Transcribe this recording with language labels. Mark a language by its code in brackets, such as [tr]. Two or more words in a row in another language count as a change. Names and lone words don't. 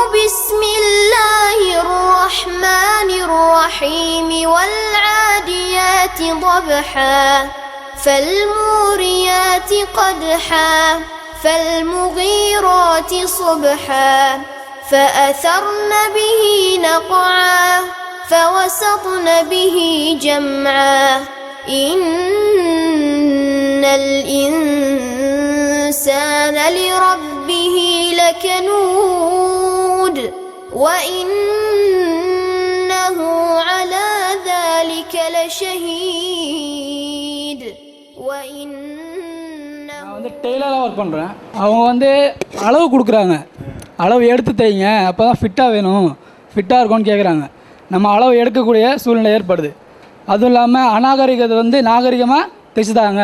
[ar] بسم الله الرحمن الرحيم والعاديات ضبحا فالموريات قدحا فالمغيرات صبحا فأثرن به نقعا فوسطن به جمعا إن الإنسان لربه لكنود وإنه على ذلك لشهيد [ta] நான் டெய்லராக ஒர்க் பண்ணுறேன். அவங்க அளவு கொடுக்குறாங்க, அளவு எடுத்து தைங்க, அப்போ தான் ஃபிட்டாக வேணும், ஃபிட்டாக இருக்கும்னு கேட்குறாங்க. நம்ம அளவு எடுக்கக்கூடிய சூழ்நிலை ஏற்படுது. அதுவும் இல்லாமல் அநாகரிகத்தை நாகரிகமாக தைச்சுதாங்க.